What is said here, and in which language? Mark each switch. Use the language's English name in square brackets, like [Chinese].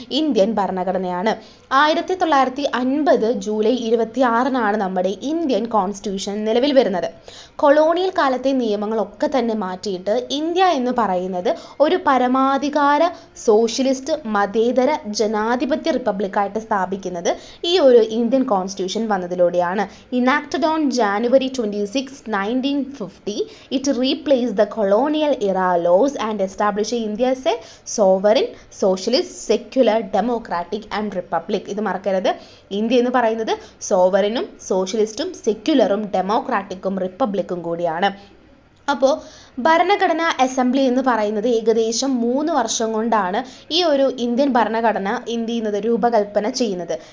[Malayalam] Indian ഭരണഘടനയാണ്. 1950 July 26 നമ്മുടെ Indian constitution നിലവിൽ വരുന്നത്. കൊളോണിയൽ കാലത്തെ നിയമങ്ങളൊക്കെ തന്നെ മാറ്റിയിട്ട് ഇന്ത്യ എന്ന് പറയുന്നത് ഒരു പരമാധികാര സോഷ്യലിസ്റ്റ് മതേതര ജനാധിപത്യ റിപ്പബ്ലിക്കായിട്ട് സ്ഥാപിക്കുന്നത് ഈ ഒരു Indian constitution വന്നതിലൂടെയാണ്. [English] Enacted on January 26, 1950, it replaced the colonial era laws and established India as a sovereign, socialist, secular, democratic and republic. [Malayalam] ഇത് മറക്കരുത്. ഇന്ത്യ എന്ന് പറയുന്നത് സോവറിനും സോഷ്യലിസ്റ്റും സെക്യുലറും ഡെമോക്രാറ്റിക്കും റിപ്പബ്ലിക്കും കൂടിയാണ്. അപ്പോൾ ഭരണഘടനാ അസംബ്ലി എന്ന് പറയുന്നത് ഏകദേശം 3 വർഷം കൊണ്ടാണ് ഈ ഒരു ഇന്ത്യൻ ഭരണഘടന എന്ത് ചെയ്യുന്നത്, രൂപകൽപ്പന ചെയ്യുന്നത്.